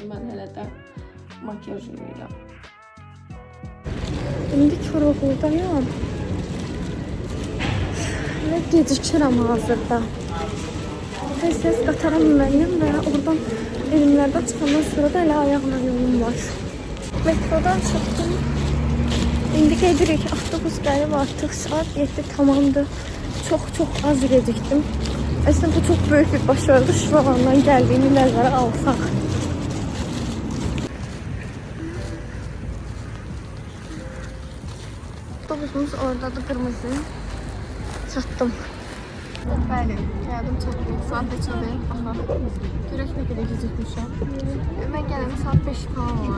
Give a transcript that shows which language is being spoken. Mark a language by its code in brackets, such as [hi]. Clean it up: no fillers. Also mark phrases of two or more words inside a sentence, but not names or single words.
[az] Mən hələ də makyaj edirəm. İndi Koroğludayam və gecikirəm hazırda. Tez-tez qatara minməliyəm və oradan evimlərdə çıxandan sonra da elə ayaqla yolum var. Metrodan çıxdım. İndi gedirik. Avtobus gəlib artıq saat 7 tamamdır. Çok az gecikdim. [tr] Aslında bu çok büyük bir başarı. Şuralardan geldiğimi [az] nəzərə alsaq. Avtobusumuz oradadır, kırmızı. Çatdım. Bəli, gəldim çatdım. Saat neçədir? Aha. Görək nə qədər gecikmişəm. Mən gələndə saat 5 falan var.